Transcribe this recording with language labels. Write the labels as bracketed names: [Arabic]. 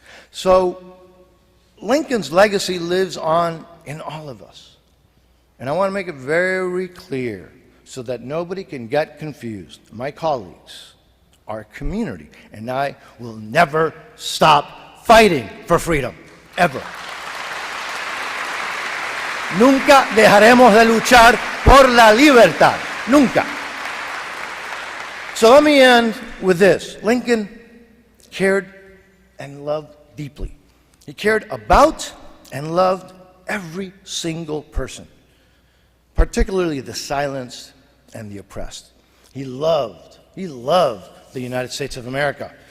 [English] So Lincoln's legacy lives on in all of us. And I want to make it very clear so that nobody can get confused. My colleagues, our community, and I will never stop fighting for freedom, ever. [Spanish] Nunca dejaremos de luchar por la libertad. Nunca. [English] So let me end with this. Lincoln cared and loved deeply. He cared about and loved every single person, particularly the silenced and the oppressed. He loved the United States of America.